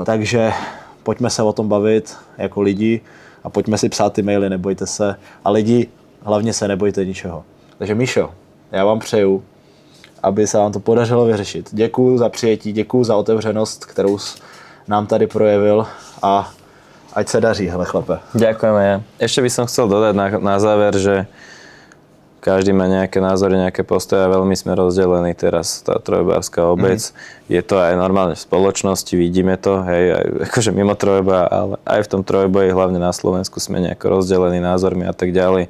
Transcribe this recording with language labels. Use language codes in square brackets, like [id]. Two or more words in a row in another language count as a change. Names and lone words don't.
[cs] Takže pojďme se o tom bavit jako lidi a pojďme si psát ty maily, nebojte se. A lidi, hlavně se nebojte ničeho. Takže Míšo, já vám přeju, aby se vám to podařilo vyřešit. Děkuju za přijetí, děkuju za otevřenost, kterou nám tady projevil a ať sa daří, hele chlape. [sk] Ďakujeme. Ešte by som chcel dodať na záver, že každý má nejaké názory, nejaké postoje a veľmi sme rozdelení teraz, tá trojbojarská obec. Je to aj normálne v spoločnosti, vidíme to, hej, aj akože mimo trojboja, ale aj v tom trojboji, hlavne na Slovensku sme nejako rozdelení názormi a tak ďalej.